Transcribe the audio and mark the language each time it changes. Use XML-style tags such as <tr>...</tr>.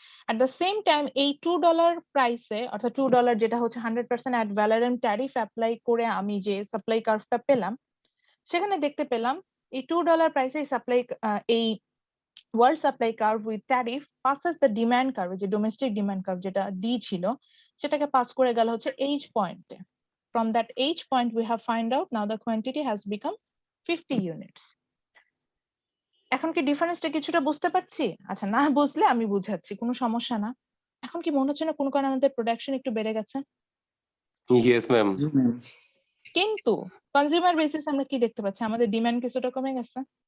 <bn>At the same time এই $2 প্রাইসে, অর্থাৎ $2 যেটা হচ্ছে 100% অ্যাড ভ্যালোরেম ট্যারিফ অ্যাপ্লাই করে আমি যে সাপ্লাই কার্ভটা পেলাম, সেখানে দেখতে পেলাম এই $2 প্রাইসে সাপ্লাই, এই</bn> <en>world supply curve with tariff passes the demand curve,</en> <bn>যে ডোমেস্টিক ডিমান্ড কার্ভ যেটা ডি ছিল, সেটাকে পাস করে গেল হচ্ছে এইচ পয়েন্টে।</bn> <en>From that H point we have find out now the quantity has become 50 units.</en> <bn>এখন কি ডিফারেন্সটা কিছুটা বুঝতে পারছি? আচ্ছা, না বুঝলে আমি বুঝাচ্ছি, কোনো সমস্যা না। এখন কি মনে হচ্ছে না কোনো কারণে আমাদের প্রোডাকশন একটু বেড়ে গেছে?</bn> <en>Yes, ma'am.</en> <bn>জি ম্যাম। কিন্তু কনজিউমার বেসিস আমরা কি দেখতে পাচ্ছি, আমাদের ডিমান্ড কিছুটা কমে গেছে।</bn>